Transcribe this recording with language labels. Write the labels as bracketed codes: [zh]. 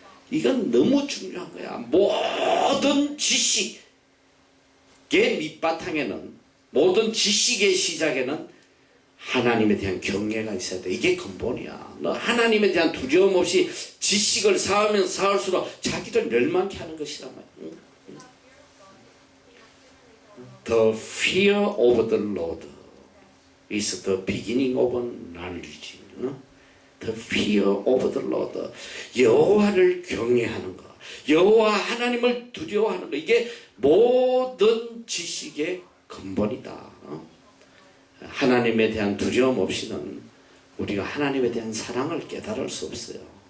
[ko] 이건 너무 중요한 거야. 모든 지식의 밑바탕에는 모든 지식의 시작에는 하나님에 대한 경외가 있어야 돼. 이게 근본이야. 너 하나님에 대한 두려움 없이 지식을 쌓으면 쌓을수록 자기를 멸망케 하는 것이란 말이야. [en] The fear of the Lord is the beginning of knowledge. The fear of the Lord. [ko] 여호와를 경외하는 것, 여호와 하나님을 두려워하는 것, 이게 모든 지식의 근본이다. 하나님에 대한 두려움 없이는 우리가 하나님에 대한 사랑을 깨달을 수 없어요.